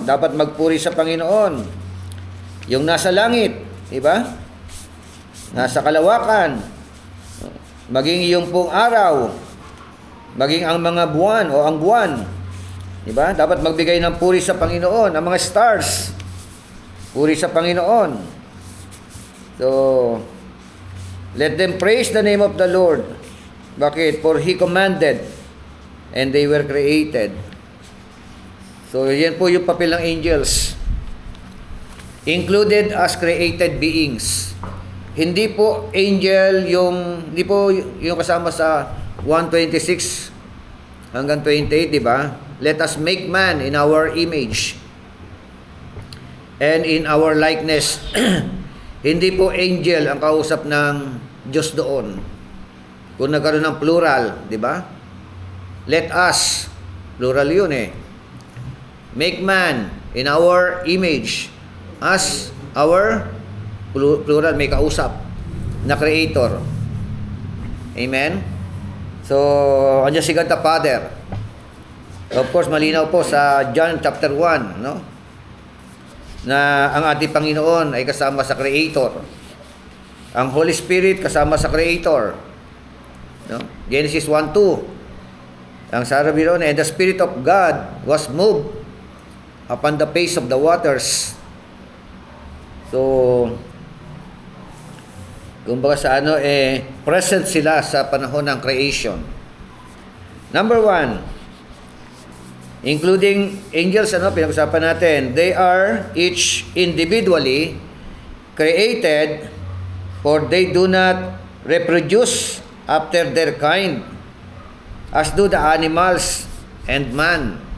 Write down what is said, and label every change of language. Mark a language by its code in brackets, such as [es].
[tl] Dapat magpuri sa Panginoon. Yung nasa langit, di ba? Nasa kalawakan. Maging yung pong araw. Maging ang mga buwan o ang buwan. Di ba? Dapat magbigay ng puri sa Panginoon. Ang mga stars. Puri sa Panginoon. [en] So, let them praise the name of the Lord. Bakit? For He commanded, and they were created. [tl] So, yan po yung papel ng angels. [en] Included as created beings. [tl] Hindi po angel hindi po yung kasama sa 1:26 hanggang 28, di ba? [en] Let us make man in our image and in our likeness. [tl] Hindi po angel ang kausap ng Diyos doon. Kung nagkaroon ng plural, di ba? [en] Let us, plural yun eh. Make man in our image as our plural, [tl] may kausap na [en] creator. Amen? So, andyan si God the Father. [tl] Of course, malinaw po sa John chapter 1, no? Na ang ating Panginoon ay kasama sa Creator. Ang Holy Spirit kasama sa Creator. No? [en] Genesis 1:2. [tl] Ang sabi ron, [en] and the Spirit of God was moved upon the face of the waters. [tl] So, kumbaga sa present sila sa panahon ng creation. [en] Number 1, including angels, [tl] pinag-usapan natin, [en] they are each individually created, for they do not reproduce after their kind, as do the animals and man.